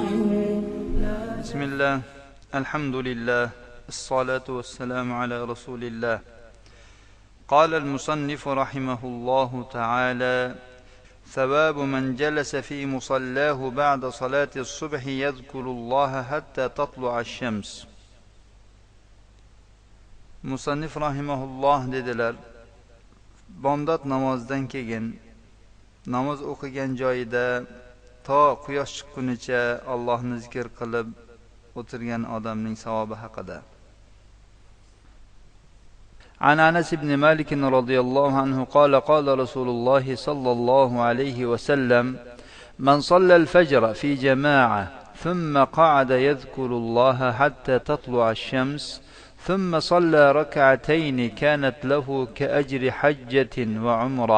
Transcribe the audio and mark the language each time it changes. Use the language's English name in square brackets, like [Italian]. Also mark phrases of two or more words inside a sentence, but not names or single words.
[Arabic] بسم الله، الحمد لله، الصلاة والسلام على رسول الله. قال المصنف رحمه الله تعالى: ثواب من جلس في مصلاه بعد صلاة الصبح يذكر الله حتى تطلع الشمس. [Uzbek] Musannif rahimahulloh dedilar: bomdod namozidan keyin namoz o'qigan joyida to quyosh chiqqunicha Allohni zikr qilib o'tirgan odamning savobi haqida. [Arabic] عن أنس بن مالك رضي الله عنه قال: قال رسول الله صلى الله عليه وسلم: من صلى الفجر في جماعة ثم قعد يذكر الله حتى تطلع الشمس ثم صلى ركعتين كانت له كأجر حجة وعمرة.